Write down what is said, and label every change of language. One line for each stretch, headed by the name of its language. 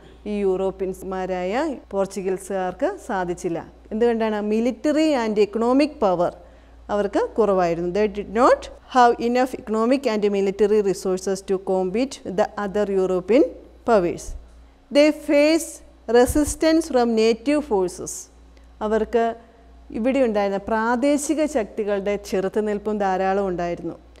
Malayalam: ഈ യൂറോപ്യന്മാരായ പോർച്ചുഗീസുകാർക്ക് സാധിച്ചില്ല. എന്തുകൊണ്ടാണ്? മിലിറ്ററി ആൻഡ് എക്കണോമിക് പവർ അവർക്ക് കുറവായിരുന്നു.
English: They did not have enough economic and military resources to compete with the other European powers. They face resistance from native forces.
Malayalam: അവർക്ക് ഇവിടെ ഉണ്ടായിരുന്ന പ്രാദേശിക ശക്തികളുടെ ചെറുത്തുനിൽപ്പും ധാരാളം ഉണ്ടായിരുന്നു.